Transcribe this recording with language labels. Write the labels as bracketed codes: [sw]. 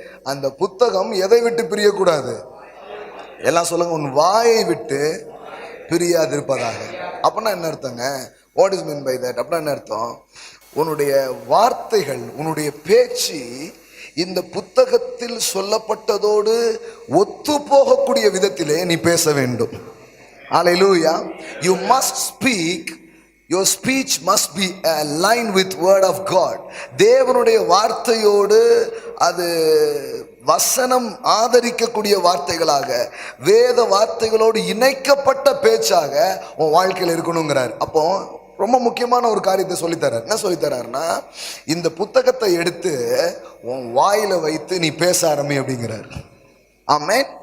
[ta] அந்த புத்தகம் எதை விட்டு பிரியக்கூடாது? எல்லாம் சொல்லுங்க, உன் வாயை விட்டு பிரியாது இருப்பதாக. அப்படின்னா என்ன அர்த்தங்க? [en] What is mean by that? [ta] அப்படின்னா என்ன அர்த்தம்? உன்னுடைய வார்த்தைகள், உன்னுடைய பேச்சு இந்த புத்தகத்தில் சொல்லப்பட்டதோடு ஒத்து போகக்கூடிய விதத்திலே நீ பேச வேண்டும். ஹல்லேலூயா. [en] You must speak, your speech must be aligned with word of God. [ta] தேவனுடைய வார்த்தையோடு அது வசனம் ஆதரிக்கக்கூடிய வார்த்தைகளாக, வேத வார்த்தைகளோடு இணைக்கப்பட்ட பேச்சாக உன் வாழ்க்கையில் இருக்கணுங்கிறார். அப்போ ரொம்ப முக்கியமான ஒரு காரியத்தை சொல்லித்தரார். என்ன சொல்லித்தராருன்னா, இந்த புத்தகத்தை எடுத்து உன் வாயில வைத்து நீ பேச ஆரம்பி அப்படிங்கிறார். ஆமென்.